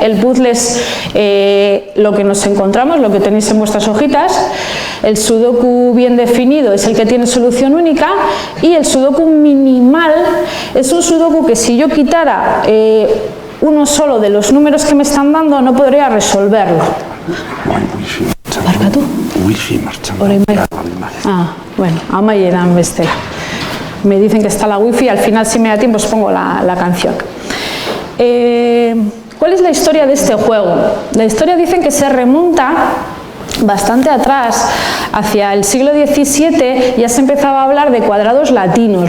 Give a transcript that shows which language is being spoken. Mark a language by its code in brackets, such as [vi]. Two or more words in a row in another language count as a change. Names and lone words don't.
[es] El puzzle es lo que nos encontramos, lo que tenéis en vuestras hojitas. El sudoku bien definido es el que tiene solución única, y el sudoku minimal es un sudoku que si yo quitara uno solo de los números que me están dando no podría resolverlo. [eu] Barkatu? Wifi martxan. Orain bai. Bueno, amaieran bestela. [es] Me dicen que está la wifi, al final si me da tiempo os pongo la canción. ¿Cuál es la historia de este juego? La historia dicen que se remonta bastante atrás, hacia el siglo XVII, ya se empezaba a hablar de cuadrados latinos.